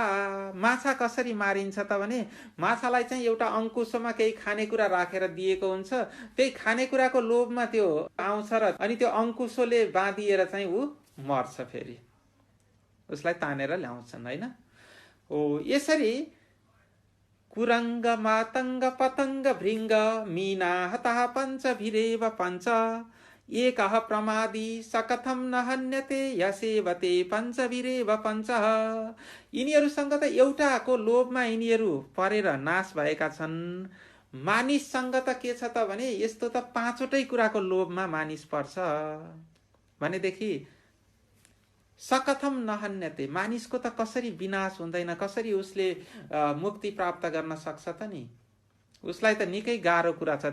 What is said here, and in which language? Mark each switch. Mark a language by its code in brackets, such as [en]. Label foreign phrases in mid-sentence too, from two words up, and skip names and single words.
[ne] माछा कसरी मारिन्छ त भने माछालाई चाहिँ एउटा अंकुशमा केही खानेकुरा राखेर दिएको हुन्छ। त्यही खानेकुराको लोभमा त्यो आउँछ र अनि त्यो अंकुशोले बाँधिएर चाहिँ ऊ मर्छ, फेरि उसलाई तानेर ल्याउँछन् हैन। हो यसरी [sa] कुरङ्ग, मातङ्ग, पतङ्ग, भृङ्ग, मीना हतः पञ्चभिरेव पञ्च। एकः प्रमादी सकथम न हन्यते यसेवते पञ्चभिरेव पञ्चः। [ne] यिनीहरूसँग त एउटाको लोभमा यिनीहरू परेर नाश भएका छन्। मानिससँग त के छ त भने यस्तो त पाँचवटै कुराको लोभमा मानिस पर्छ। भनेदेखि [sa] सकथम नहन्यते, [ne] मानिसको त कसरी विनाश हुँदैन, कसरी उसले मुक्ति प्राप्त गर्न सक्छ त नि, उसलाई त निकै गाह्रो कुरा छ।